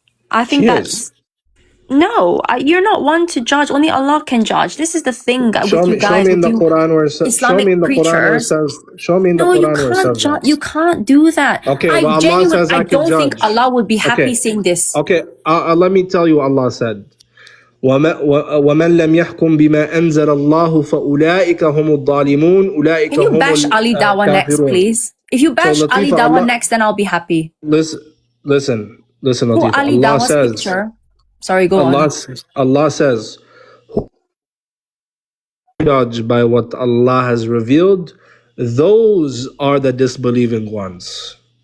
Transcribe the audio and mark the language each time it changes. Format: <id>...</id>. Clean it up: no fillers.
<en>I think no, you're not one to judge. Only Allah can judge. This is the thing with you guys. Show me in the Quran where it says. Show me in the Quran where it says. Show me in the Quran where it says. You can't do that. Okay, well, Allah says I don't think Allah would be happy saying this. Okay, let me tell you. Allah said,</en> <ar>وَمَنْ لَمْ يَحْكُمْ بِمَا أَنزَلَ اللَّهُ فَأُولَٰئِكَ هُمُ الظَّالِمُونَ.</ar> <en>Can you bash Ali Dawah next, please? If you bash Ali Dawah next, then I'll be happy. Listen, Latifa. Ali Dawah's picture. Sorry, go on. Allah says, judge by what Allah has revealed, those are the disbelieving ones.</en>